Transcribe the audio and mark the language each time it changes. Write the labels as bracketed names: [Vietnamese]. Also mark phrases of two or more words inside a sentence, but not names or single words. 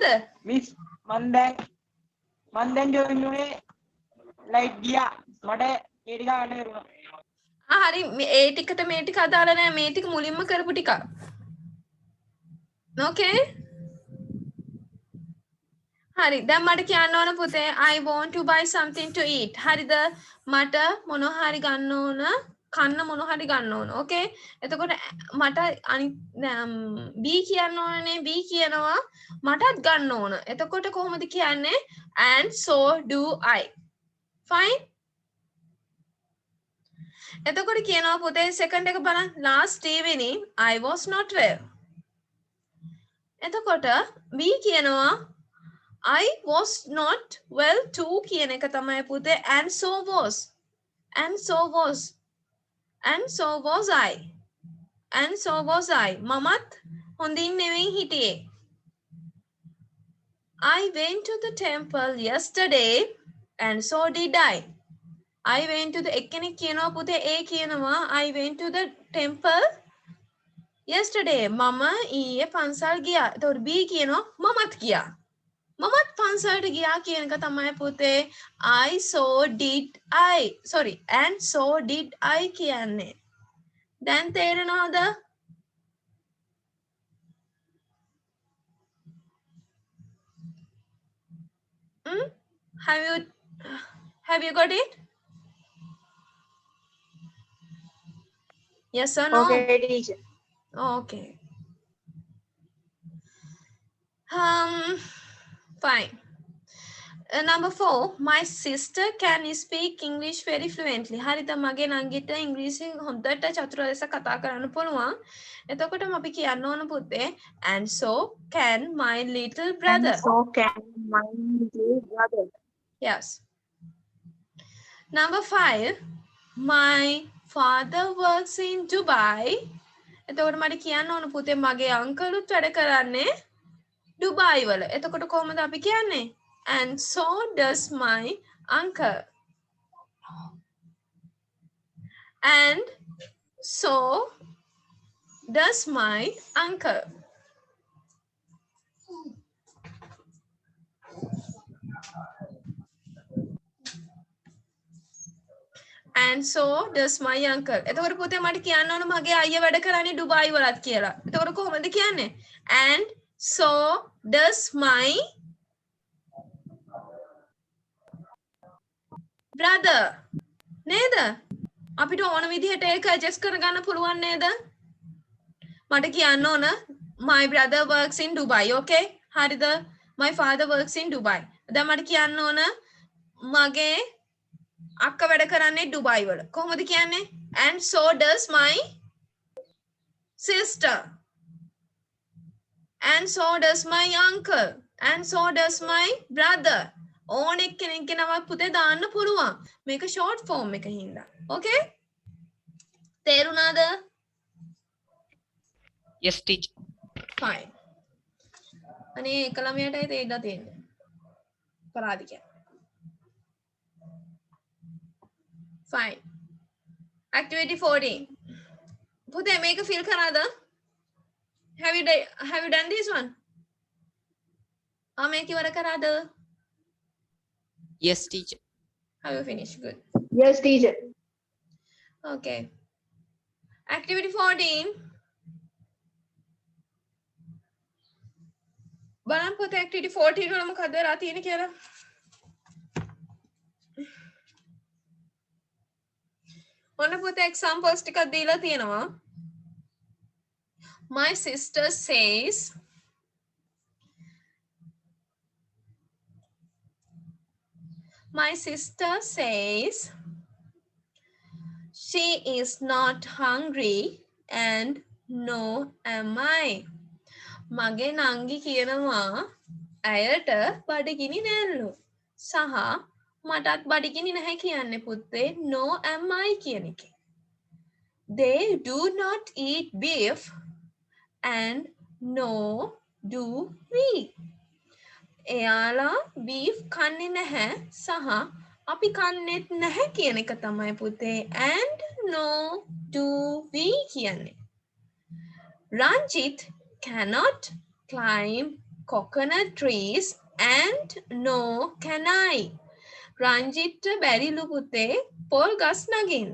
[Sinhala] මිස් මන් දැන් ජොයින් වුණේ ලයිට් ගියා. මට ඒ ටික ගන්න කරුණා. හරි ඒ ටිකට මේ ටික අදාළ නැහැ. මේ ටික මුලින්ම කරපු ටික. [English] Okay? [Sinhala] හරි දැන් මට කියන්න ඕන පුතේ [English] I want to buy something to eat. [Sinhala] හරිද? මට මොනවා හරි ගන්න ඕන, කන්න මොනවා හරි ගන්න ඕන. Okay? එතකොට මට B කියන්න ඕනනේ. B කියනවා මටත් ගන්න ඕන. එතකොට කොහොමද කියන්නේ? [English] And so do I. Fine? [Sinhala] එතකොට කියනවා පුතේ second එක බලන්න [English] last evening I was not well. [Sinhala] එතකොට B කියනවා [English] I was not well too [Sinhala] කියන එක තමයි පුතේ [English] and so was. And so was. And so was I. And so was I. [Sinhala] මමත් හොඳින් නෙවෙයි හිටියේ. [English] I went to the temple yesterday and so did I. I went to the [Sinhala] එක්කෙනෙක් කියනවා පුතේ A කියනවා [English] I went to the temple yesterday [Sinhala] මම ඊයේ පන්සල් ගියා. එතකොට B කියනවා මමත් ගියා. මමත් පන්සලට ගියා කියන එක තමයි පුතේ [English] I saw did I sorry and so did I [Sinhala] කියන්නේ. දැන් තේරෙනවද? [English] Have you got it? Yes or no? Okay, teacher. Okay. Fine. Number 4, my sister can speak English very fluently. [Sinhala] හරිද මගේ නංගිට ඉංග්‍රීසි හොඳට චතුර ලෙස කතා කරන්න පුළුවන්. එතකොට අපි කියන්න ඕන පුතේ [English] and so can my little brother. And so can my little brother. Yes. Number 5, my father works in Dubai. [Sinhala] එතකොට මට කියන්න ඕන පුතේ මගේ අංකලුත් වැඩ කරන්නේ ඩුබායි වල. එතකොට කොහොමද අපි කියන්නේ? [English] And so does my uncle. And so does my uncle. And so does my uncle. [Sinhala] එතකොට පුතේ මට කියන්න ඕන මගේ අයියා වැඩ කරන්නේ ඩුබායි වලත් කියලා. එතකොට කොහොමද කියන්නේ? [English] And so does my brother. [Sinhala] නේද? අපිට ඕන විදිහට ඒක adjust කරගන්න පුළුවන් නේද? මට කියන්න ඕන [English] my brother works in Dubai. Okay? හරිද? My father works in Dubai. [Sinhala] දැන් මට කියන්න ඕන මගේ අක්ක වැඩ කරන්නේ ඩුබායි වල. කොහොමද කියන්නේ? [English] And so does my sister. And so does my uncle. And so does my brother. [Sinhala] ඕන එක්කෙනෙක්ගේ නමක් පුතේ දාන්න පුළුවන්. මේක short form එක හින්දා. Okay? තේරුණාද? [English] Yes, teacher. Fine. [Sinhala] අනේ එක ළමයටයි තේරෙලා තියෙන්නේ. පරාදිකය. Fine. Activity 14. පුතේ මේක fill කරාද? [English] Have you done this one? [Sinhala] මේක ඉවර කරාද? [English] Yes, teacher. Have you finished? Good. Yes, teacher. Okay. Activity 14. [Sinhala] බලන්න පුතේ activity 14 වල මොකද වෙලා තියෙන්නේ කියලා. ඔන්න පුතේ examples ටිකක් දීලා තියෙනවා. [English] My sister says she is not hungry and no am I. [Sinhala] මගේ නංගි කියනවා ඇයට බඩගිනි නැල්ලු. සහ මටත් බඩගිනි නැහැ කියන්නේ පුතේ [English] no am I [Sinhala] කියන එකේ. [English] They do not eat beef and no do we. [Sinhala] එයාලා beef කන්නේ නැහැ සහ අපි කන්නේත් නැහැ කියන එක තමයි පුතේ [English] and no do we [Sinhala] කියන්නේ. [English] Ranjit cannot climb coconut trees and no can I. [Sinhala] Ranjit බැරිලු පුතේ පොල් ගස් නගින්න.